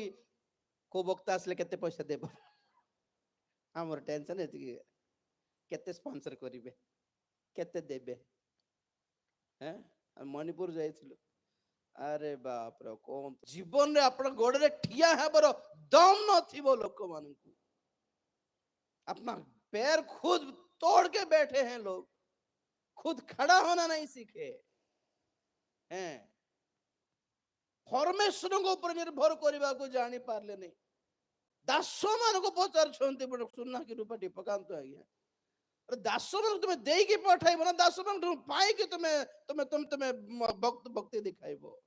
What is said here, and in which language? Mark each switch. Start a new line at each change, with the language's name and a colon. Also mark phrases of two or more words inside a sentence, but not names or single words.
Odia: କୋଉ ବକ୍ତା ଆସିଲେ କେତେ ପଇସା ଦେବ, ଆମର ଟେନସନ ଏତିକି। କେତେ ସ୍ପନ୍ସର କରିବେ, କେତେ ଦେବେ। ମଣିପୁର ଯାଇଥିଲୁ, ଆରେ ବାପରେ କଣ ଜୀବନରେ ଆପଣ ଗୋଡରେ ଠିଆ ହେବାର ଦମ ନଥିବ ଲୋକମାନଙ୍କୁ।
Hindi: अपना पैर खुद तोड़ के बैठे हैं लोग, खुद खड़ा होना नहीं सीखे हैं।
Odia: परमेश्वरଙ୍କ ଉପରେ ନିର୍ଭର କରିବାକୁ ଜାଣି ପାରିଲେନି। ଦାସମାନଙ୍କୁ ପଚାରୁଛନ୍ତି, ସୁନା କି ରୂପା ଟିକେ ପକାନ୍ତୁ ଆଜ୍ଞା। ଦାସମାନଙ୍କୁ ତୁମେ ଦେଇକି ପଠାଇବ ନା ଦାସମାନଙ୍କୁ ପାଇକି ତୁମେ ତୁମେ ତୁମେ ତୁମେ ଭକ୍ତି ଦେଖାଇବ?